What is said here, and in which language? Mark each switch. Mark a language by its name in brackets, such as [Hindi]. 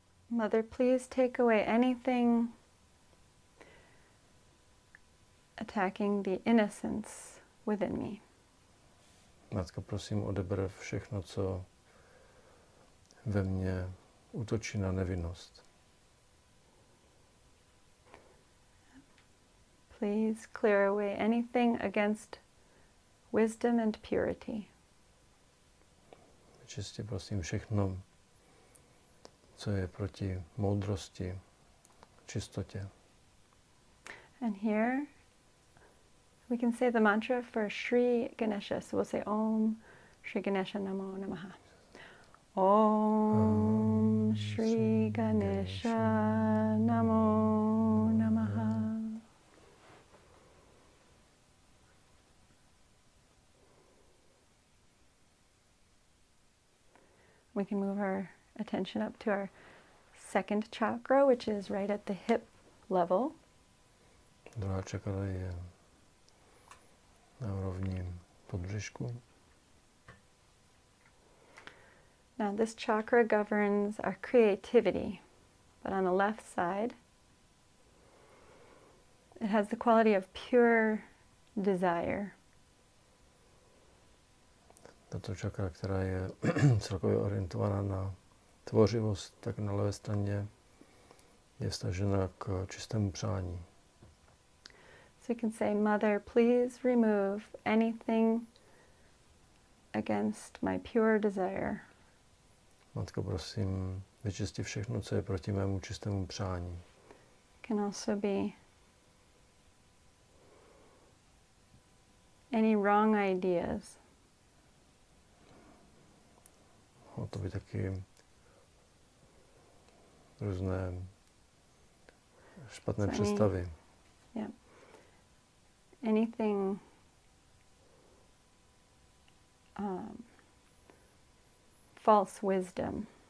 [English] Mother, please take away anything attacking the innocence within me. [Czech] Matko, prosím, odeber všechno, co ve mně útočí na nevinnost. [English] Please clear away anything against wisdom and purity. [Czech] Vyčisti, prosím, všechno, co je proti moudrosti, čistotě. [English] And here We can say the mantra for Shri Ganesha. So we'll say [Sanskrit] Om Shri Ganesha Namo Namaha. Om Shri Ganesha Namo Namaha. [English] We can move our attention up to our second chakra, which is right at the hip level. [Czech] Druhá čakra je na úrovni podbřišku. [English] Now this chakra governs our creativity, but on the left side, it has the quality of pure desire. [Czech] Tato čakra, která je celkově orientovaná na tvořivost, tak na levé straně je vztažena k čistému přání. [English] So you can say, Mother, please remove anything against my pure desire. [Czech] Matko, prosím, vyčisti všechno, co je proti mému čistému přání. [English] It can also be any wrong ideas. [Czech] Mohou to být taky různé špatné představy. [English] Yeah. Anything false wisdom.